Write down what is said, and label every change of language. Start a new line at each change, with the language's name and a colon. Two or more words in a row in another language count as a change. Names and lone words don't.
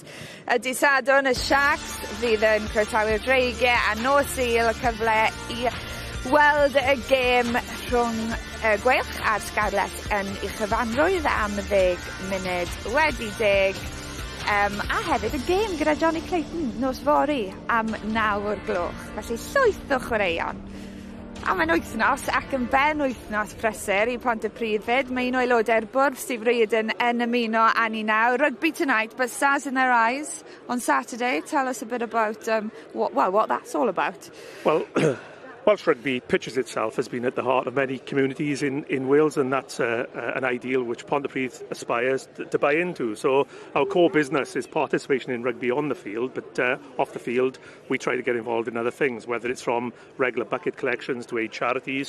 Welsh: Ydy Sadwrn y Sharks fydd yn croetawu'r dreigiau a nos Sul y cyfle i weld y gêm rhwng Gweilch a'r Scarlet yn ei chyfanrwydd am 10 munud wedi 10. A hefyd y gêm gyda Johnny Clayton nos fory am 9 o'r gloch. Felly llwyth o chwaraeon. A mae'n wythnos ac yn ben wythnos prysur i Pontypridd fyd. Mae un o aelodau'r bwrdd, Steve Reardon, yn ymuno â ni nawr.
English: Rugby tonight, but Stars in their eyes on Saturday. Tell us a bit about what that's all about. Well, Welsh rugby pitches itself has been at the heart of many communities in Wales, and that's an ideal which Pontypridd aspires to buy into. So our core business is participation in rugby on the field, but off the field we try to get involved in other things, whether it's from regular bucket collections to aid charities.